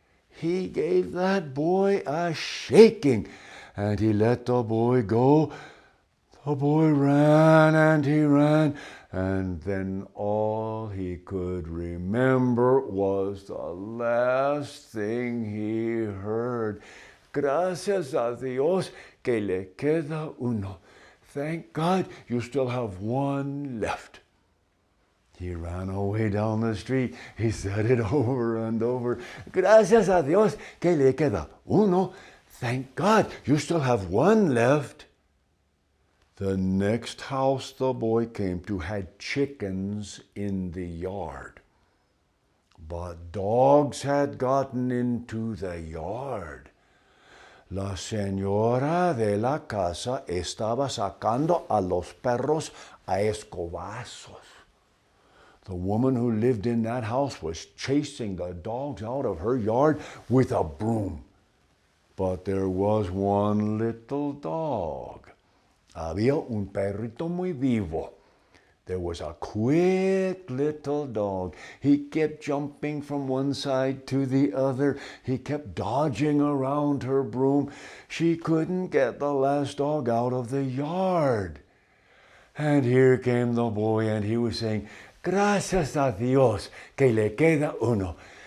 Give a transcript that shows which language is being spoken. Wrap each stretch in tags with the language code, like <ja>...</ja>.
<en>He gave that boy a shaking, and he let the boy go. The boy ran and he ran, and then all he could remember was the last thing he heard.</en> <es>Gracias a Dios que le queda uno.</es> <en>Thank God you still have one left. He ran away down the street. He said it over and over.</en> <es>Gracias a Dios que le queda uno.</es> <en>Thank God you still have one left. The next house the boy came to had chickens in the yard. But dogs had gotten into the yard.</en> <es>La señora de la casa estaba sacando a los perros a escobazos.</es> <en>The woman who lived in that house was chasing the dogs out of her yard with a broom. But there was one little dog.</en> <es>Había un perrito muy vivo.</es> <en>There was a quick little dog. He kept jumping from one side to the other. He kept dodging around her broom. She couldn't get the last dog out of the yard. And here came the boy, and he was saying,</en> <es>gracias a Dios que le queda uno.</es>